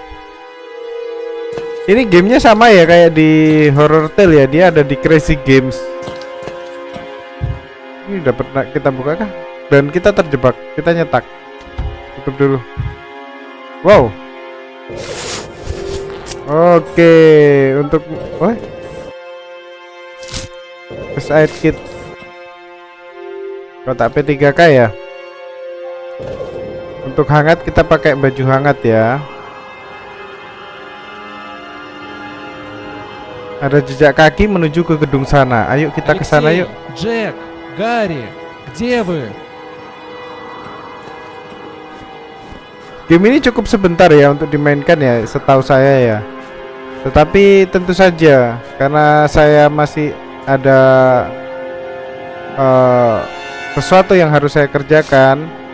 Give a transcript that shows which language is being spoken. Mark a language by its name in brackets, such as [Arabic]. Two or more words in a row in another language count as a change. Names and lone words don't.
[Indonesian] Ini gamenya sama ya kayak di Horror Tale ya, dia ada di Crazy Games. Ini udah pernah kita buka kah? Dan kita terjebak, kita nyetak. Tutup dulu. Wow. Oke, untuk [English] first aid kit. [Indonesian] Kotak P3K ya. Untuk hangat kita pakai baju hangat ya. Ada jejak kaki menuju ke gedung sana. Ayo kita ke sana yuk. [Russian] Джек, Гарри, где вы? [Indonesian] Game ini cukup sebentar ya untuk dimainkan ya, setahu saya ya. Tetapi tentu saja karena saya masih ada sesuatu yang harus saya kerjakan.